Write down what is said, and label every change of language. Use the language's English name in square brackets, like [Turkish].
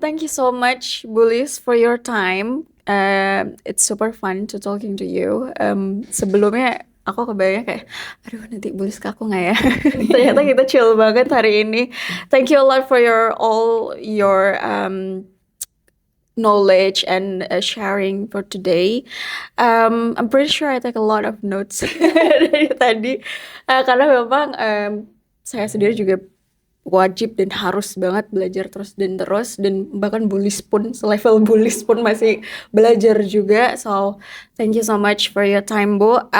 [English] Thank you so much, Bulis, for your time. It's super fun to talking to you. [Indonesian] Sebelumnya aku kebayangnya kayak, aduh nanti Bulis ke aku nggak ya? Ternyata kita chill banget hari ini. [English] Thank you a lot for all your knowledge and sharing for today. I'm pretty sure I take a lot of notes [Indonesian] dari tadi, karena memang saya sendiri juga wajib dan harus banget belajar terus dan bahkan Bulis pun selevel Bulis pun masih belajar juga. [English] So thank you so much for your time, Bu.